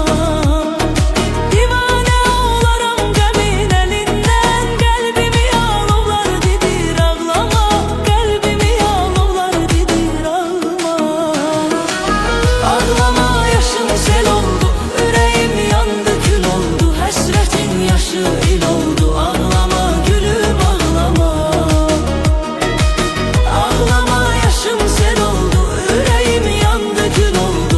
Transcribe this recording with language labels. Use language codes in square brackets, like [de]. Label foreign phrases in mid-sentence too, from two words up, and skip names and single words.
[az] Divane olaram qəmin elinden, kalbimi alovlar didir ağlama. Kalbimi alovlar didir ağlama. [tr] Ağlama yaşım sel oldu, yüreğim yandı kül oldu. Hasretin yaşı il oldu, ağlama gülüm ağlama. Ağlama yaşım sel oldu, yüreğim yandı kül oldu.